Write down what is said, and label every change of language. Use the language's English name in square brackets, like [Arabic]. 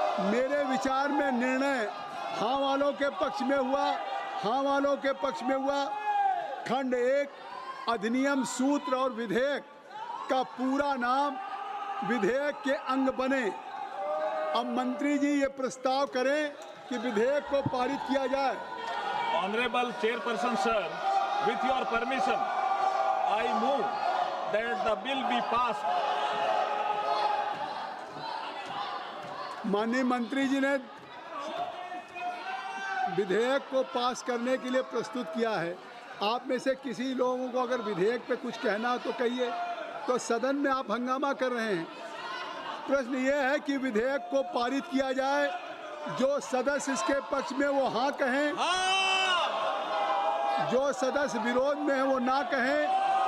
[Hindi] मेरे विचार में निर्णय हाँ वालों के पक्ष में हुआ, हाँ वालों के पक्ष में हुआ। खंड 1 अधिनियम सूत्र और विधेयक का पूरा नाम विधेयक के अंग बने। अब मंत्री जी ये प्रस्ताव करें कि विधेयक को पारित किया जाए। [English] Honourable chairperson sir, with your permission, I move that the bill be passed. [Hindi] माननीय मंत्री जी ने विधेयक को पास करने के लिए प्रस्तुत किया है। आप में से किसी लोगों को अगर विधेयक पे कुछ कहना हो तो कहिए, तो सदन में आप हंगामा कर रहे हैं। प्रश्न ये है कि विधेयक को पारित किया जाए, जो सदस्य इसके पक्ष में वो हाँ कहें, जो सदस्य विरोध में है वो ना कहें।